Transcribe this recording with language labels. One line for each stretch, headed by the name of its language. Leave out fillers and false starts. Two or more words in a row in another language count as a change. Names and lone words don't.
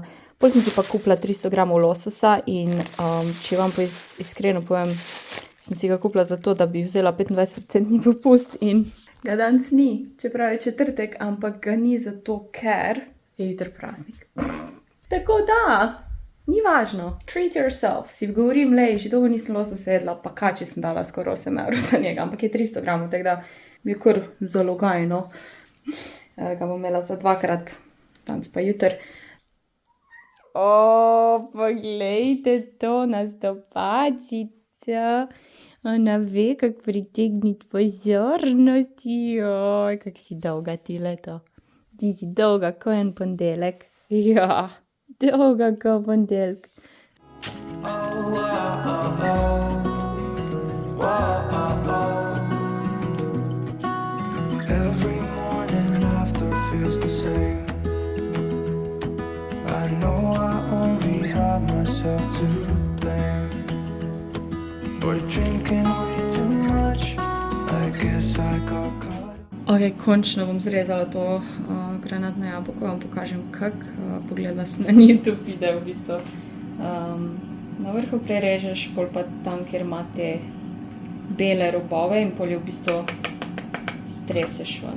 Slovenian: Potem sem si pa kupila 300 gramov lososa in če vam iskreno povem, sem si ga kupila zato, da bi vzela 25% popust in ga danes ni, čeprav je četrtek, ampak ga ni zato, ker je jutri praznik. Tako da, ni važno,
English: treat yourself.
Slovenian: Si govorim, lej, že dolgo nisem lososa jedla, pa kači sem dala skoraj 8 evrov za njega, ampak je 300 gramov, tako da mi je kar zalogajno. Ga bom imela za 2krat, danes pa jutri. O, poglejte to, nastopačica. Ona ve, kako pritegniti pozornost. Joj, kako si dolga ti leto. Ti si dolga ko en ponedeljek. Ja, dolga ko ponedeljek. Oh, oh, oh, oh. Whoa, oh, oh.
English: Every morning after feels the same. I know I only have myself to blame for drinking way too much. I guess I got caught.
Slovenian: Ok, končno bom zrezala to granatno jabolko, vam pokažem kak. Pogledala sem na YouTube video v bistvu. Na vrhu prerežeš, pol pa tam, kjer ima te bele robove in pol je v bistvu streseš ven.